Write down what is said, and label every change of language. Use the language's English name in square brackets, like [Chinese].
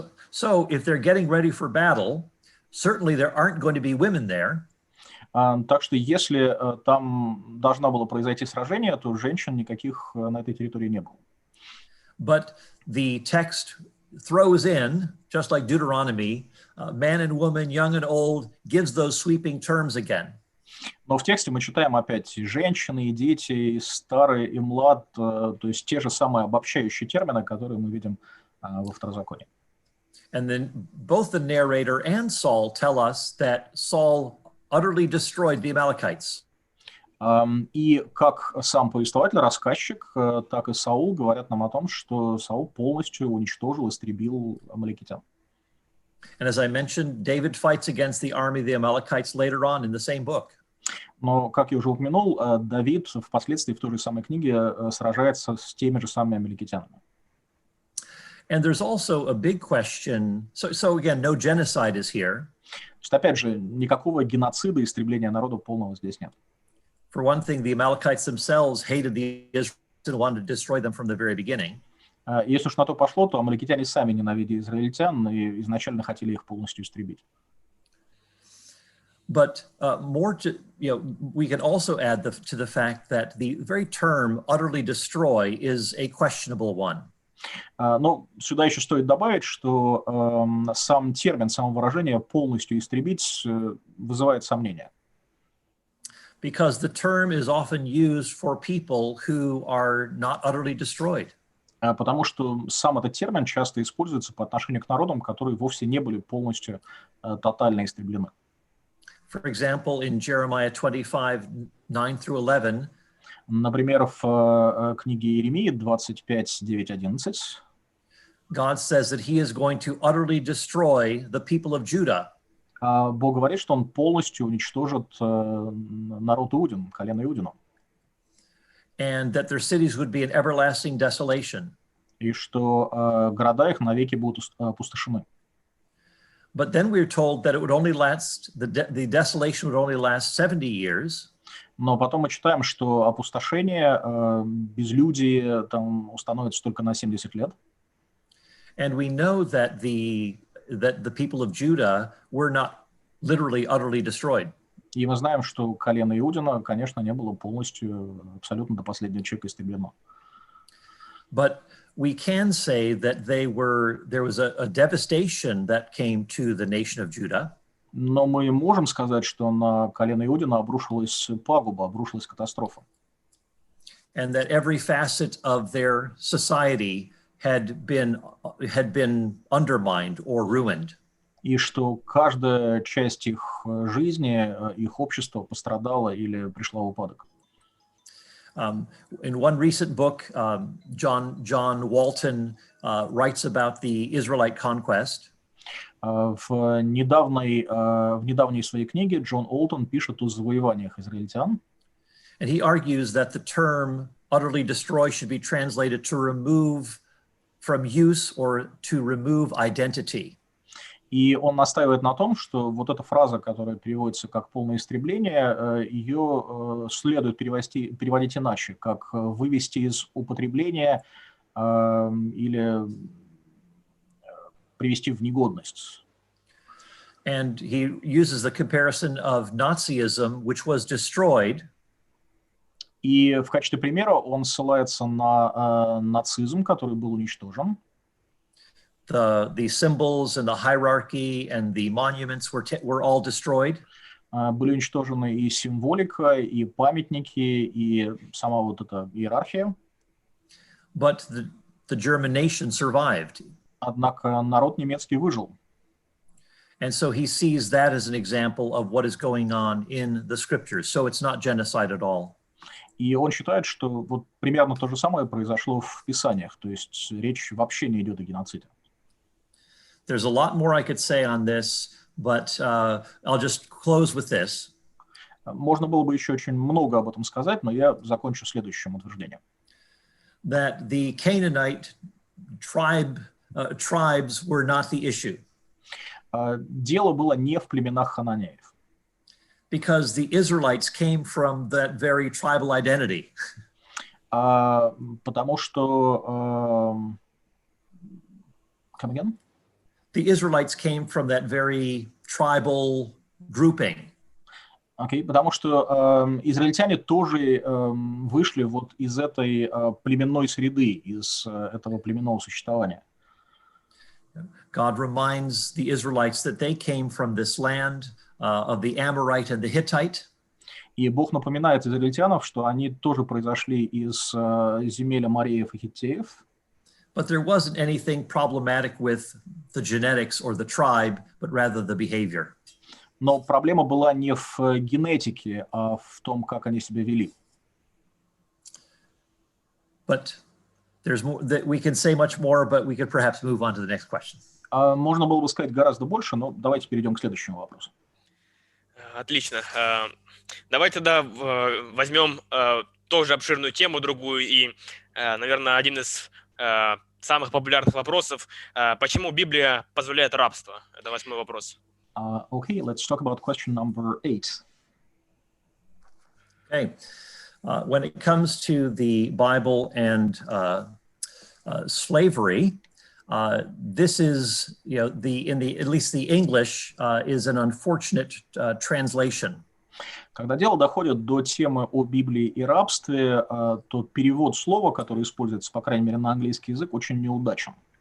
[English] So if they're getting ready for battle, certainly there aren't going to be women there. [Russian] Так что если там должно было произойти сражение, то женщин никаких на этой территории не было. [English] But the text throws in, just like Deuteronomy, man and woman, young and old, gives those sweeping terms again. [Russian] Но в тексте мы читаем опять и женщины, и дети, и старые, и млад, то есть те же самые обобщающие термины, которые мы видим во Второзаконии. [English] And then both the narrator and Saul tell us that Saul utterly destroyed the Amalekites. [Russian] И как сам повествователь, рассказчик, так и Саул говорят нам о том, что Саул полностью уничтожил, истребил амаликитян. [English] And as I mentioned, David fights against the army of the Amalekites later on in the same book. [Russian] Но, как я уже упомянул, Давид впоследствии в той же самой книге сражается с теми же самыми амаликитянами. [English] And there's also a big question. So again, no genocide is here. [Russian] То есть, опять же, никакого геноцида, истребления народа полного здесь нет. [English] For one thing, the Amalekites themselves hated the Israelites and wanted to destroy them from the very beginning. [Russian] Если уж на то пошло, то амаликитяне сами ненавидели израильтян и изначально хотели их полностью истребить. [English] But more to, we can also add to the fact that the very term utterly destroy is a questionable one. [Russian] Но сюда еще стоит добавить, что сам термин, само выражение «полностью истребить» вызывает сомнения. [English] Because the term is often used for people who are not utterly destroyed. [Russian] Потому что сам этот термин часто используется по отношению к народам, которые вовсе не были полностью тотально истреблены. [English] For example, in Jeremiah 25, 9 through 11, [Russian] например, в книге Иеремии 25, 9, 11 [English] God says that he is going to utterly destroy the people of Judah. [Russian] Бог говорит, что он полностью уничтожит народ Иудин, колено Иудину. [English] And that their cities would be an everlasting desolation. [Russian] И что города их навеки будут опустошены. [English] But then we're told that it would only last, the desolation would only last 70 years. [Russian] Но потом мы читаем, что опустошение, безлюдие там установится только на 70 лет. [English] And we know that the people of Judah were not literally utterly destroyed. [Russian] И мы знаем, что колено Иудина, конечно, не было полностью, абсолютно до последнего человека истреблено. [English] But we can say that there was a devastation that came to the nation of Judah. [Russian] Но мы можем сказать, что на колено Иудина обрушилась пагуба, обрушилась катастрофа. [English] And that every facet of their society had been undermined or ruined. [Russian] И что каждая часть их жизни, их общества пострадала или пришла в упадок. [English] In one recent book, John Walton writes about the Israelite conquest. [Russian] В недавней своей книге Джон Олтон пишет о завоеваниях израильтян. [English] And he argues that the term utterly destroy should be translated to remove from use or to remove identity. [Russian] И он настаивает на том, что вот эта фраза, которая переводится как «полное истребление», ее следует переводить иначе, как «вывести из употребления» или привести в негодность. [English] And he uses the comparison of Nazism, which was destroyed. [Russian] И в качестве примера он ссылается на нацизм, который был уничтожен. [English] The symbols and the hierarchy and the monuments were all destroyed. [Russian] Были уничтожены и символика, и памятники, и сама вот эта иерархия. [English] But the German nation survived. [Russian] Однако народ немецкий выжил. [English] And so he sees that as an example of what is going on in the scriptures. So it's not genocide at all. [Russian] И он считает, что вот примерно то же самое произошло в Писаниях, то есть речь вообще не идет о геноциде. [English] There's a lot more I could say on this, but I'll just close with this. [Russian] Можно было бы еще очень много об этом сказать, но я закончу следующим утверждением. [English] That the Canaanite tribes were not the issue. [Russian] Дело было не в племенах хананеев. [English] Because the Israelites came from that very tribal identity. [Russian] Потому что... [English] Come again? The Israelites came from that very tribal grouping. [Russian] Okay, потому что израильтяне тоже вышли вот из этой племенной среды, из этого племенного существования. [English] God reminds the Israelites that they came from this land of the Amorite and the Hittite. [Russian] И Бог напоминает израильтянам, что они тоже произошли из земель амореев и хиттеев. [English] But there wasn't anything problematic with the genetics or the tribe, but rather the behavior. [Russian] Но проблема была не в генетике, а в том, как они себя вели. [English] But there's more that we can say much more, but we could perhaps move on to the next question. [Russian] Можно было бы сказать гораздо больше, но давайте перейдем к следующему вопросу. Отлично. Давайте тогда возьмем тоже обширную тему, другую, и, наверное, один из самых популярных вопросов. Почему Библия позволяет рабство? Это 8-й вопрос. [English] Okay, let's talk about question number 8. Okay. When it comes to the Bible and slavery, this is, at least the English is an unfortunate translation. [Russian] Когда дело доходит до темы о Библии и рабстве, то перевод слова, который используется, по крайней мере, на английский язык, очень неудачен.